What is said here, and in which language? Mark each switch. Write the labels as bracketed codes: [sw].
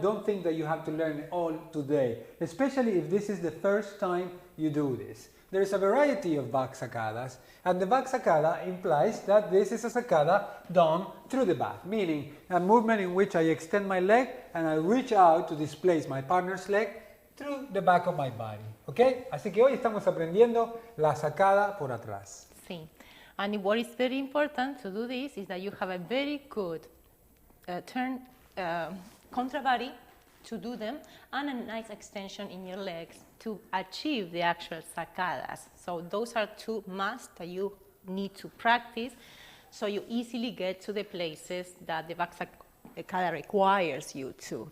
[en] Don't think that you have to learn it all today, especially if this is the first time you do this. There is a variety of back sacadas, and the back sacada implies that this is a sacada done through the back, meaning a movement in which I extend my leg and I reach out to displace my partner's leg through the back of my body. [es] ¿Ok? Así que hoy estamos aprendiendo la sacada por atrás. Sí. [en] And what is very important to do this is that you have a very good turn contra body to do them and a nice extension in your legs to achieve the actual sacadas. So those are two musts that you need to practice so you easily get to the places that the back sacada requires you to.